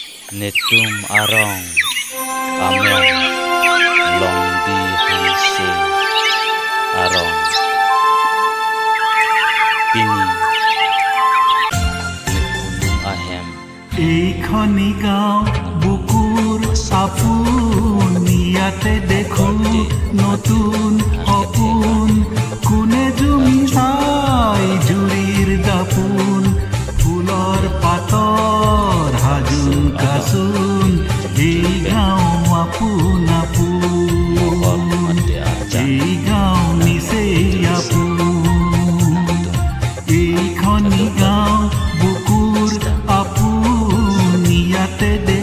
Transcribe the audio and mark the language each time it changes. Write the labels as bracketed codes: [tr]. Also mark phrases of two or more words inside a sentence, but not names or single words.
[mjw] netum arong amen long di hanse arong pini nepunum ahem [as] এইখনি গাঁও বুকুৰ আপোন ইয়াতে দেখো নতুন সপোন কোনে জুমি চাই জুৰিৰ দাপোন ফুলৰ পাতৰ হাজোন কাচোন এই গাঁও আপোন আপোন এই গাঁও নিচেই আপোন এইখনি গাঁও বুকুৰ আপোন ইয়াতে